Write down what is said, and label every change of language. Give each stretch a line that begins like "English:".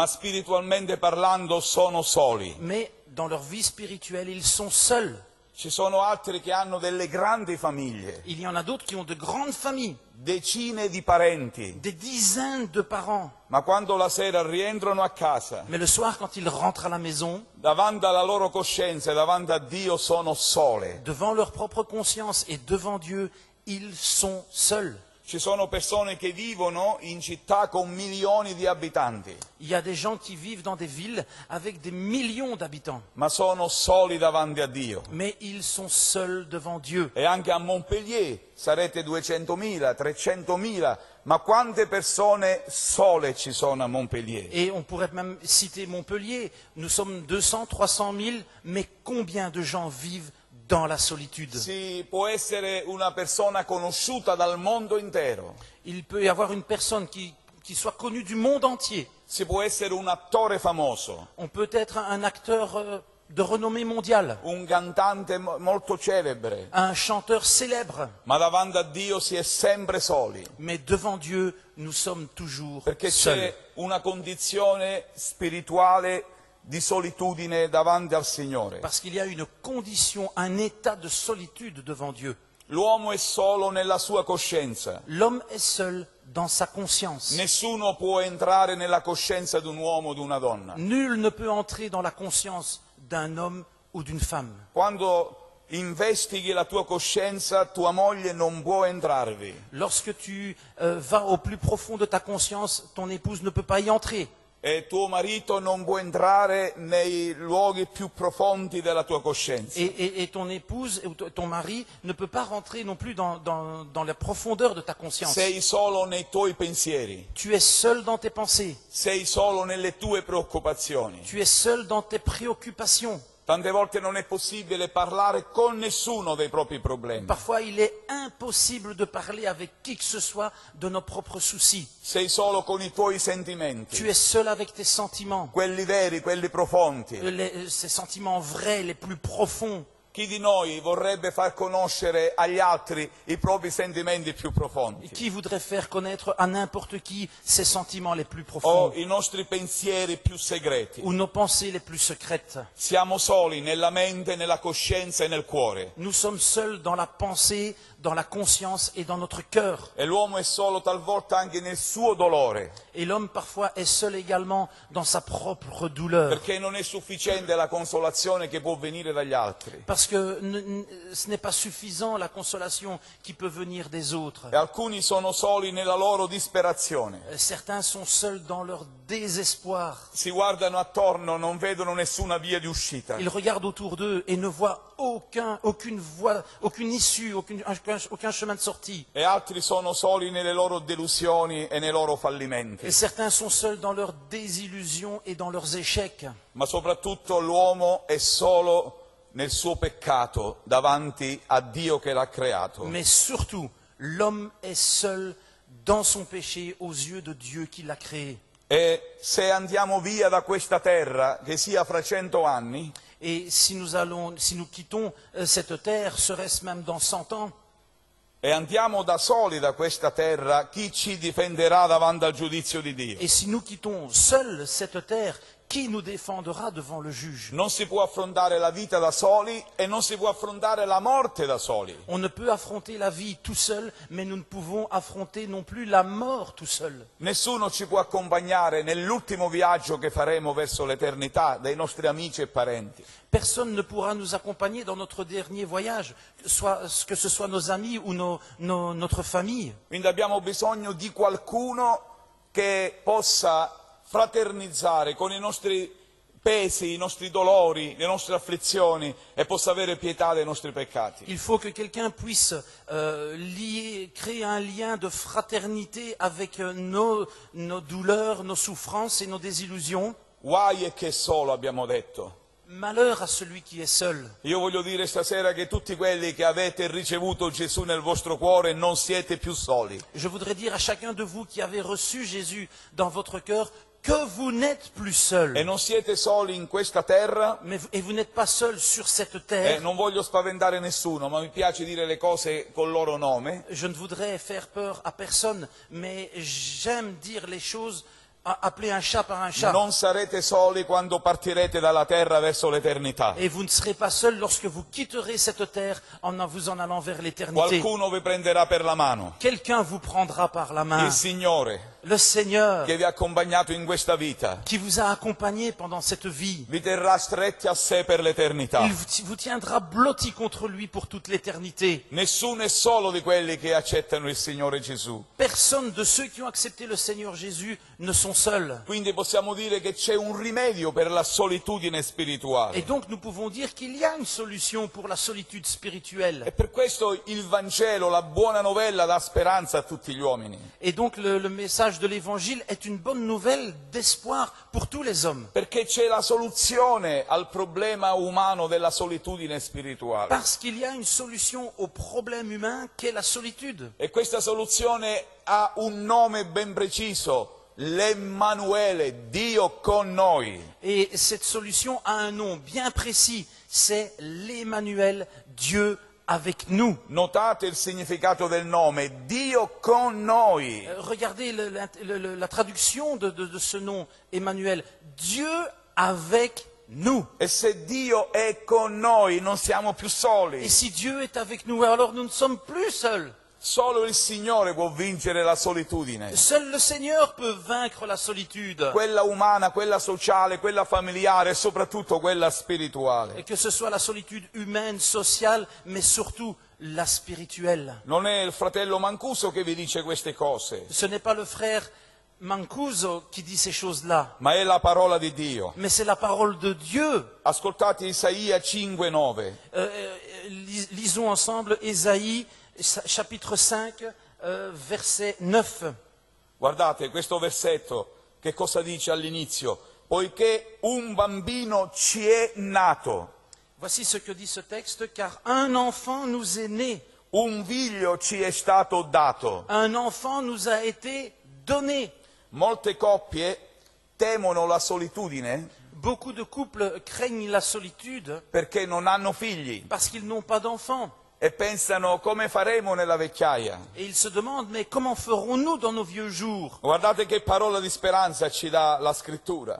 Italian: Ma spiritualmente parlando sono soli.
French: Mais dans leur vie spirituelle, ils sont seuls.
Italian: Ci sono altri che hanno delle grandi famiglie,
French: Il y en a d'autres qui ont de grandes familles,
Italian: decine di parenti,
French: des dizaines de parents.
Italian: ma quando la sera rientrano a casa,
French: Mais le soir, quand ils rentrent à la maison,
Italian: davanti alla loro coscienza e davanti a Dio sono sole.
French: devant leur propre conscience et devant Dieu, ils sont seuls.
Italian: Ci sono persone che vivono in città con milioni di abitanti,
French: Il y a des gens qui vivent dans des villes avec des millions d'habitants,
Italian: ma sono soli davanti a Dio.
French: mais ils sont seuls devant Dieu.
Italian: E anche a Montpellier sarete 200.000, 300.000, ma quante persone sole ci sono a Montpellier?
French: Et on pourrait même citer Montpellier. Nous sommes 200, 300 000, mais combien de gens vivent dans la solitude?
Italian: Si può essere una persona conosciuta dal mondo intero,
French: Il peut y avoir une personne qui soit connue du monde entier.
Italian: si può essere un attore famoso,
French: On peut être un acteur de renommée mondiale,
Italian: un cantante molto celebre,
French: un chanteur célèbre.
Italian: ma davanti a Dio si è sempre soli,
French: Mais devant Dieu, nous sommes toujours
Italian: perché
French: seuls.
Italian: c'è una condizione spirituale di solitudine davanti al Signore.
French: Parce qu'il y a une condition, un état de solitude devant Dieu.
Italian: L'uomo è solo nella sua coscienza.
French: L'homme est seul dans sa conscience.
Italian: Nessuno può entrare nella coscienza di un uomo o di una donna.
French: Nul ne peut entrer dans la conscience d'un homme ou d'une femme.
Italian: Quando investighi la tua coscienza, tua moglie non può entrarvi.
French: Lorsque tu vas au plus profond de ta conscience, ton épouse ne peut pas y entrer.
Italian: E tuo marito non può entrare nei luoghi più profondi della tua coscienza.
French: Et ton épouse, ou ton mari, ne peut pas rentrer non plus dans la profondeur de ta conscience.
Italian: Sei solo nei tuoi pensieri,
French: Tu es seul dans tes pensées.
Italian: sei solo nelle tue preoccupazioni.
French: Tu es seul dans tes préoccupations.
Italian: Tante volte non è possibile parlare con nessuno dei propri problemi.
French: Parfois, il est impossible de parler avec qui que ce soit de nos propres soucis.
Italian: Sei solo con i tuoi sentimenti,
French: Tu es seul avec tes sentiments,
Italian: quelli veri, quelli profondi.
French: ces sentiments vrais, les plus profonds.
Italian: Chi di noi vorrebbe far conoscere agli altri i propri sentimenti più profondi?
French: Qui voudrait faire connaître à n'importe qui ses sentiments les plus
Italian: O
French: profonds
Italian: i nostri pensieri più segreti?
French: ou nos pensées les plus secrètes?
Italian: Siamo soli nella mente, nella coscienza e nel cuore.
French: Nous sommes seuls dans la pensée, dans la conscience et dans notre cœur.
Italian: E l'uomo è solo talvolta anche nel suo dolore,
French: Et l'homme parfois est seul également dans sa propre douleur.
Italian: perché non è sufficiente la consolazione che può venire dagli altri.
French: Parce que ce n'est pas suffisant la consolation qui peut venir des autres.
Italian: E alcuni sono soli nella loro disperazione.
French: Certains sont seuls dans leur désespoir.
Italian: Si guardano attorno, non vedono nessuna via di uscita.
French: Ils regardent autour d'eux et ne voient aucune voie, aucune issue, aucun chemin de sortie.
Italian: E altri sono soli nelle loro delusioni e nei loro
French: Et
Italian: fallimenti.
French: certains sont seuls dans leurs désillusions et dans leurs échecs.
Italian: Ma soprattutto l'uomo è solo nel suo peccato davanti a Dio che l'ha creato.
French: Mais surtout, l'homme est seul dans son péché aux yeux de Dieu qui l'a créé.
Italian: E se andiamo via da questa terra, che sia fra 100 anni,
French: Et si nous quittons cette terre, serait-ce même dans 100 ans,
Italian: e andiamo da soli da questa terra, chi ci difenderà davanti al giudizio di Dio?
French: et si nous quittons seuls cette terre, qui nous défendra devant le juge?
Italian: Non si può affrontare la vita da soli e non si può affrontare la morte da soli.
French: On ne peut affronter la vie tout seul, mais nous ne pouvons affronter non plus la mort tout seul.
Italian: Nessuno ci può accompagnare nell'ultimo viaggio che faremo verso l'eternità dei nostri amici e parenti.
French: Personne ne pourra nous accompagner dans notre dernier voyage, que ce soit nos amis ou notre famille.
Italian: Quindi abbiamo bisogno di qualcuno che possa fraternizzare con i nostri pesi, i nostri dolori, le nostre afflizioni e possa avere pietà dei nostri peccati.
French: Il faut que quelqu'un puisse créer un lien de fraternité avec nos douleurs, nos souffrances et nos désillusions.
Italian: Guai è che è solo, abbiamo detto.
French: Malheur à celui qui est seul.
Italian: Io voglio dire stasera che tutti quelli che avete ricevuto Gesù nel vostro cuore non siete più soli.
French: Je voudrais dire à chacun de vous qui avez reçu Jésus dans votre cœur que vous n'êtes plus seul.
Italian: E non siete soli in questa terra.
French: Et vous n'êtes pas seul sur cette
Italian: E
French: terre.
Italian: non voglio spaventare nessuno, ma mi piace dire le cose col loro nome.
French: Je ne voudrais faire peur à personne, mais j'aime dire les choses, appeler un chat par un chat.
Italian: Non sarete soli quando partirete dalla terra verso l'eternità.
French: Et vous ne serez pas seul lorsque vous quitterez cette terre en vous en allant vers l'éternité.
Italian: Qualcuno vi prenderà per la mano.
French: Quelqu'un vous prendra par la main.
Italian: Il Signore
French: Le Seigneur
Italian: che vi ha accompagnato in questa vita
French: qui vous a accompagné pendant cette vie.
Italian: vi terrà stretti a sé per l'eternità.
French: Il vous tiendra blotti contre lui pour toute l'éternité.
Italian: Nessuno è solo di quelli che accettano il Signore Gesù.
French: Personne de ceux qui ont accepté le Seigneur Jésus ne sont seuls.
Italian: Quindi possiamo dire che c'è un rimedio per la solitudine spirituale.
French: Et donc nous pouvons dire qu'il y a une solution pour la solitude spirituelle.
Italian: E per questo il Vangelo, la buona novella, dà speranza a tutti gli uomini.
French: Et donc le message de l'Évangile est une bonne nouvelle d'espoir pour tous les hommes.
Italian: Perché c'è la soluzione al problema umano della solitudine spirituale.
French: Parce qu'il y a une solution au problème humain qu'est la solitude.
Italian: E questa soluzione ha un nome ben preciso. l'Emmanuele, Dio con noi.
French: Et cette solution a un nom bien précis, c'est l'Emmanuel, Dieu avec nous.
Italian: Notate il significato del nome, Dio con noi.
French: Regardez la traduction de ce nom, Emmanuel, Dieu avec nous.
Italian: E se Dio è con noi non siamo più
French: Et
Italian: soli.
French: si Dieu est avec nous, alors nous ne sommes plus seuls.
Italian: Solo il Signore può vincere la solitudine.
French: Seul le Seigneur peut vaincre la solitude.
Italian: Quella umana, quella sociale, quella familiare e soprattutto quella spirituale.
French: Et que ce soit la solitude humaine, sociale, mais surtout la spirituelle.
Italian: Non è il fratello Mancuso che vi dice queste cose,
French: Ce n'est pas le frère Mancuso qui dit ces choses-là,
Italian: ma è la parola di Dio.
French: mais c'est la parole de Dieu.
Italian: Ascoltate Isaia 5:9.
French: Lisons ensemble Ésaïe, chapitre 5, verset 9.
Italian: Guardate questo versetto, che cosa dice all'inizio? Poiché un bambino ci è nato,
French: Voici ce que dit ce texte, car un enfant nous est né,
Italian: un figlio ci è stato dato.
French: un enfant nous a été donné.
Italian: Molte coppie temono la solitudine
French: Beaucoup de couples craignent la solitude
Italian: perché non hanno figli
French: parce qu'ils n'ont pas d'enfants.
Italian: e pensano come faremo nella vecchiaia.
French: Et ils se demandent, mais comment ferons-nous dans nos vieux jours?
Italian: Guardate che parola di speranza ci dà la scrittura.